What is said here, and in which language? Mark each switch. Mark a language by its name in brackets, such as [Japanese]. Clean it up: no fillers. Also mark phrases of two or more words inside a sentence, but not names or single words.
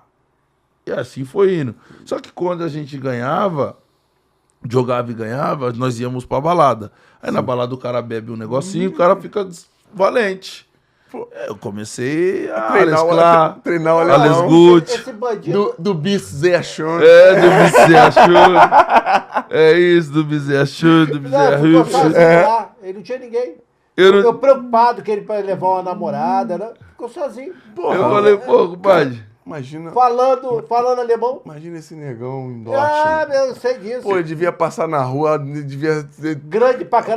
[Portuguese] E assim foi indo. Só que quando a gente jogava e ganhava, nós íamos pra balada. Aí na balada o cara bebe um negocinho, o cara fica valente. Eu comecei a treinar o Alles alemão. gut. Esse bandido... [German] Do bis sehr schön. Do bis sehr schön. [Portuguese] É isso, [German] do bis sehr schön, do bis sehr [Portuguese] Ficou sozinho hübsch. lá, ele não tinha ninguém. Eu Ficou preocupado que ele ia levar uma namorada, né? Ficou sozinho. falei, compadre. Imagina, falando alemão. imagina esse negão em Ah, Dortmund. eu sei disso. Pô, ele devia passar na rua, devia ser Grande pra caramba.